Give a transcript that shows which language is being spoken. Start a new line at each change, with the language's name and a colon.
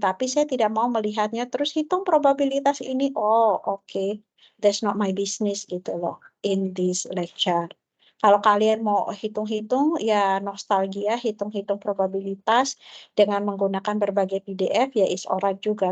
Indonesian: Tapi saya tidak mau melihatnya terus hitung probabilitas ini.
English: Oh, oke, that's not my business
Indonesian: gitu loh
English: in this lecture.
Indonesian: Kalau kalian mau hitung-hitung, ya nostalgia, hitung-hitung probabilitas dengan menggunakan berbagai PDF, ya
English: is alright
Indonesian: juga.